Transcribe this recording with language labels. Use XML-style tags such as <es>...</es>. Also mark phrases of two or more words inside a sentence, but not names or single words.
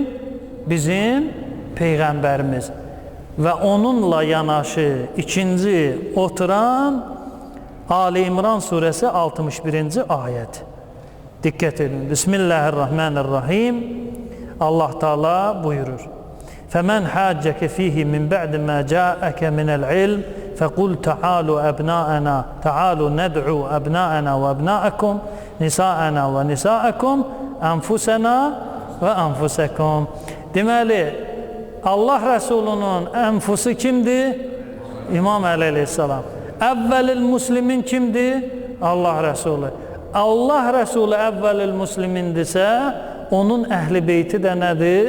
<az>Bizim Peyğəmbərimiz. Və onunla yanaşı ikinci oturan Ali İmran surəsi 61-ci ayət. Diqqət edin. Bismillahirrahmanirrahim. Allah Teala buyurur.</az> <ar>فَمَنْ حَاجَّكَ فِيهِ مِنْ بَعْدِ مَا جَاءَكَ مِنَ الْعِلْمِ فَقُلْ تَعَالُوا أَبْنَاءَنَا تَعَالُوا نَدْعُوا أَبْنَاءَنَا وَأَبْنَاءَكُمْ نِسَاءَنَا وَنِسَاءَكُمْ أَنْفُسَنَا وَأَنْفُسَكُمْ.</ar> <az>Deməli, Allah Rəsulunun ənfusu kimdir? İmam Əli əleyhissalam.</az> <ar>أول المسلمين</ar> <az>kimdir? Allah Rəsulu. Allah Rəsulu əvvəlil muslimindirsə, onun əhl-i beyti də nədir?</az>